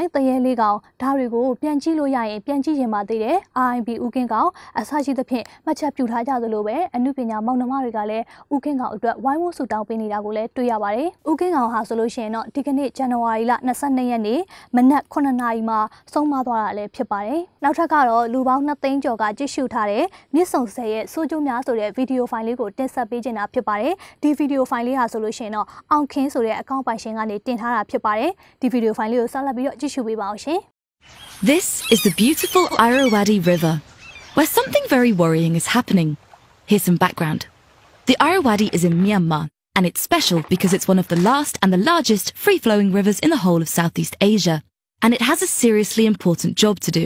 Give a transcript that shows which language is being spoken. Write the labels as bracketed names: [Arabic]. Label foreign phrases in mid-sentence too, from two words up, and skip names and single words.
[Burmese] တရဲလေးကောင်ဓာတွေကိုပြန်ကြည့်လို့ရရင်ပြန်ကြည့်ရင်မှသိတယ် RIP ဦးကင်းကောင်အစားရှိသဖြင့်မှတ်ချက်ပြုထားကြသလိုပဲအမှုပညာမောင်နှမတွေကလည်းဦးကင်းကောင်အတွက်ဝိုင်းဝန်းဆူတောင်းပေးနေတာကိုလည်းတွေ့ရပါတယ်ဦးကင်းကောင်ဟာဆိုလို့ရှိရင်တော့ဒီကနေ့ဇန်နဝါရီလ22ရက်နေ့မနက်9နာရီမှာဆုံးမသွားတာလည်းဖြစ်ပါတယ်နောက်ထပ်ကတော့လူပေါင်း2သိန်းကျော်ကကြည့်ရှုထားတဲ့မြစ်ဆုံဆယ်ရဲ့စိုးကျိုးများဆိုတဲ့ဗီဒီယိုဖိုင်လေးကိုတင်ဆက်ပေးနေတာဖြစ်ပါတယ်ဒီဗီဒီယိုဖိုင်လေးဟာဆိုလို့ရှိရင်တော့အောင်ခင်းဆိုတဲ့အကောင့်ပိုင်ရှင်ကနေတင်ထားတာဖြစ်ပါတယ်ဒီဗီဒီယိုဖိုင်လေးကို [English] This is the beautiful Irrawaddy River, where something very worrying is happening. Here's some background. The Irrawaddy is in Myanmar, and it's special because it's one of the last and the largest free-flowing rivers in the whole of Southeast Asia, and it has a seriously important job to do.